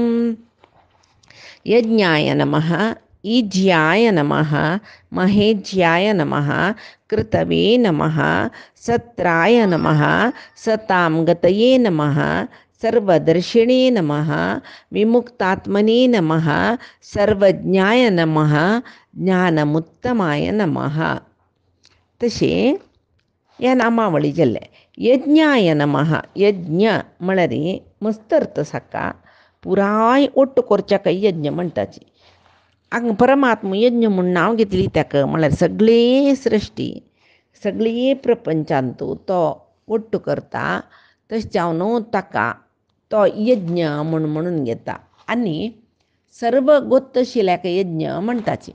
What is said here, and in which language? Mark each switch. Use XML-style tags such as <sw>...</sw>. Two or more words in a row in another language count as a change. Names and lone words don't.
<sa>यज्ञाय नमः, ईज्याय नमः, महेज्याय नमः, कृतवे नमः, सत्राय नमः, सतां गतये नमः, सर्वदर्शिणे नमः, विमुक्तात्मने नमः, सर्वज्ञाय नमः, ज्ञानमुत्तमाय नमः.</sa> <kok>तसे या नामावळी जल्ले.</kok> <sa>यज्ञाय नमः,</sa> <kok>यज्ञ म्हळ्यार मस्त अर्थ साका पुराय ओट्ट कोरच्याक यज्ञ म्हणटाची. हांगा परमात्मा यज्ञ म्हूण नांव घेतली ताका म्हळ्यार सगळे सृश्टी सगळे प्रपंचांतू तो ओट्ट करता. तशें जावन ताका तो यज्ञ म्हणून घेता आनी सर्व गोत्त शिल्याक यज्ञ म्हणटाची.</kok>